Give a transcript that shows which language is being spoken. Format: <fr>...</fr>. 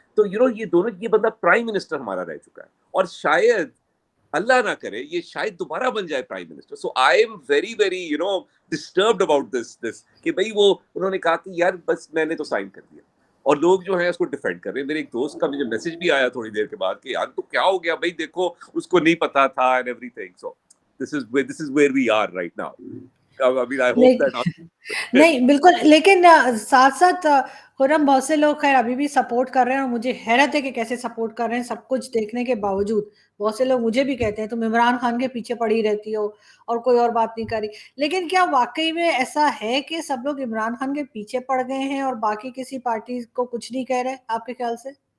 <ur>تو یہ دونوں, یہ بندہ پرائم منسٹر ہمارا رہ چکا ہے, اور شاید اللہ نہ کرے یہ شاید دوبارہ بن جائے prime minister.</ur> <en>so I am very very disturbed about this</en> <ur>کہ بھائی وہ انہوں نے کہا کہ یار بس میں نے تو سائن کر دیا, اور لوگ جو ہیں اس کو ڈیفینڈ کر رہے ہیں. میرے ایک دوست کا مجھے میسج بھی آیا تھوڑی دیر کے بعد کہ یار تو کیا ہو گیا بھائی, دیکھو اس کو نہیں پتا تھا</ur> <en>And everything.</en> <ur>So</ur> <en>this is where we are right now. I mean, I hope that</en> <ur>نہیں بالکل, لیکن ساتھ ساتھ خرم بہت سے لوگ خیر ابھی بھی سپورٹ کر رہے ہیں, اور مجھے حیرت ہے کہ کیسے سپورٹ کر رہے ہیں سب کچھ دیکھنے کے باوجود. بہت سے لوگ مجھے بھی کہتے ہیں تم عمران خان کے پیچھے پڑی رہتی ہو اور کوئی اور بات نہیں کری. لیکن کیا واقعی میں ایسا ہے کہ سب لوگ عمران خان کے پیچھے پڑ گئے ہیں اور باقی کسی پارٹی کو کچھ نہیں کہہ رہے آپ کے خیال سے؟</ur>